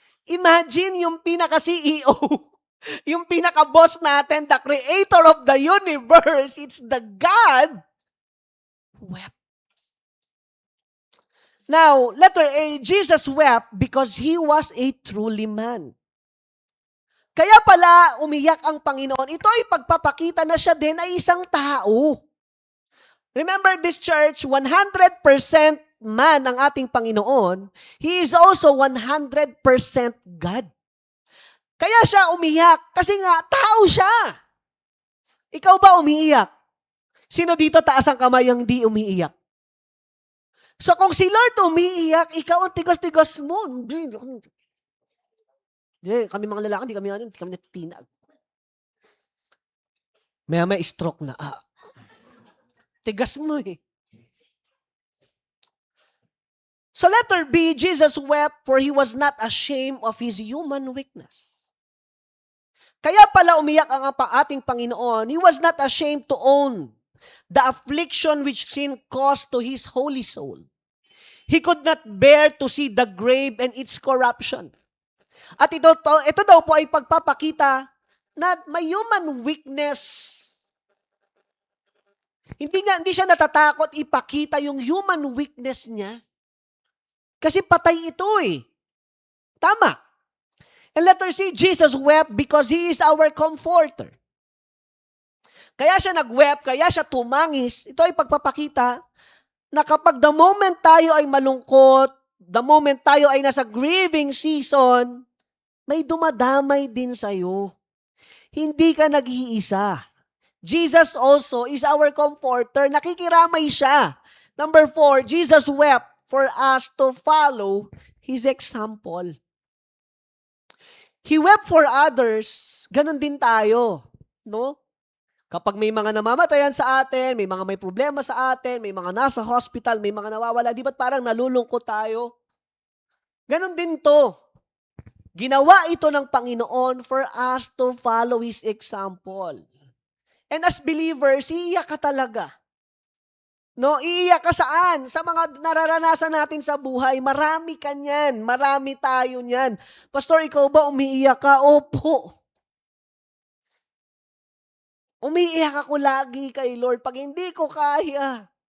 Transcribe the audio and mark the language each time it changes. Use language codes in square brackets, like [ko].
[en] Imagine [tl] yung pinaka-CEO, yung pinaka-boss natin, [en] the creator of the universe, it's the God who wept. Now, letter A, Jesus wept because he was a truly man. [tl] Kaya pala umiyak ang Panginoon. Ito ay pagpapakita na siya din ay isang tao. [en] Remember this church, 100% man [tl] ang ating Panginoon. [en] He is also 100% God. [tl] Kaya siya umiyak kasi nga tao siya. Ikaw ba umiiyak? Sino dito taas ang kamay ang hindi umiiyak? So kung si Lord umiiyak, ikaw ang tigas-tigas mo. Hindi, kami mga lalaki, hindi kami natinag. May stroke na. Tigas mo eh. [en] So letter B, Jesus wept for he was not ashamed of his human weakness. [tl] Kaya pala umiyak ang ating Panginoon. [en] He was not ashamed to own the affliction which sin caused to his holy soul. He could not bear to see the grave and its corruption. [tl] At ito daw po ay pagpapakita na may human weakness. Hindi siya natatakot ipakita yung human weakness niya. Kasi patay ito eh. Tama. [en] And letter C, Jesus wept because He is our comforter. [tl] Kaya siya nag-wept, kaya siya tumangis. Ito ay pagpapakita na kapag the moment tayo ay malungkot, the moment tayo ay nasa grieving season, may dumadamay din sa'yo. Hindi ka nag-iisa. [en] Jesus also is our comforter. [tl] Nakikiramay siya. [en] Number 4, Jesus wept for us to follow His example. He wept for others. [tl] Ganon din tayo. No? Kapag may mga namamatayan sa atin, may mga may problema sa atin, may mga nasa hospital, may mga nawawala, di ba't parang nalulungkot tayo? Ganon din to. Ginawa ito ng Panginoon [en] for us to follow His example. And as believers, [tl] iiyak ka talaga. No, iiyak ka saan? Sa mga nararanasan natin sa buhay, marami ka niyan. Marami tayo niyan. Pastor, ikaw ba umiiyak ka? Opo. Umiiyak ako lagi kay Lord pag hindi ko kaya.